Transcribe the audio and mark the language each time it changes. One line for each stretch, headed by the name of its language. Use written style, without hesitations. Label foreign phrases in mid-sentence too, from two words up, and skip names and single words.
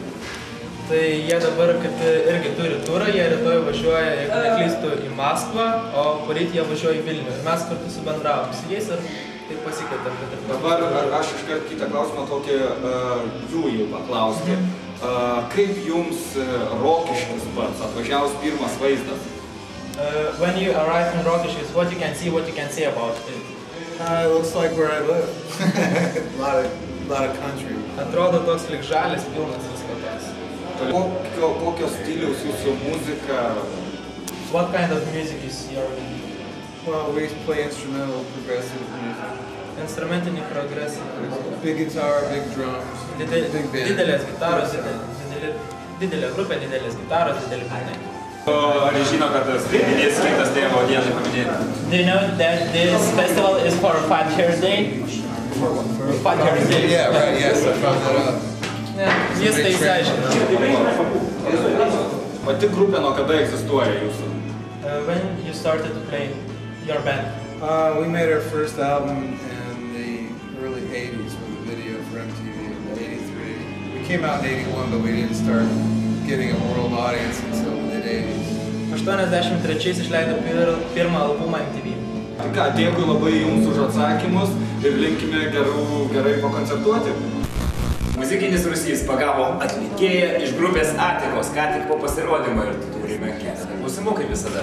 Lithuanian: Tai jie dabar kaip irgi turi turą, jie rytoj važiuoja, jeigu neklystu, į Maskvą, o poryt jie važiuoja į Vilnių. Ir mes kartu subendravom su jais ir taip pasikvietėm. Dabar aš iškart kitą klausimą tokį jų paklausti. Kaip jums Rokiškis pats, atvažiavus pirmas vaizdas?
English: When you arrive in Rokiškis, what you can see, what you can say about it? It looks like where I live. a lot of country.
Lithuanian: Atrodo toks lyg žalis, pilnas visko toks. Kokio stiliaus jūsų muzika?
English: What kind of music is your... Well, we play instrumental, progressive music.
Lithuanian: Instrumentinį progresinį.
English: Big guitar, big drums, big band.
Lithuanian: Didelės gitaros, didelė grupė, didelės gitaros, dideli būgnai. Ar žino, kad tas renginys skirtas tėvo dienai paminėti?
English: Do you know that this festival is for Fat Hair Day? For Fat Hair Day. Yeah, right, yes, I found that out.
Lithuanian: Jis tai išsiaiškino. Pati grupė nuo kada egzistuoja jūsų?
English: When you started to play your band? We made our first album in the early 80s with a video for MTV in 83. We came out in 81, but we didn't start getting a world audience until mid-80s.
Lithuanian: 83 išleido pirmą albumą MTV. Tai ką, dėkui labai jums už atsakymus ir linkime gerai pakoncertuoti. Muzikinis Rusys pagavo atlikėją iš grupės Atikos, ką tik po pasirodymo ir turime keletą klausimų, kaip visada.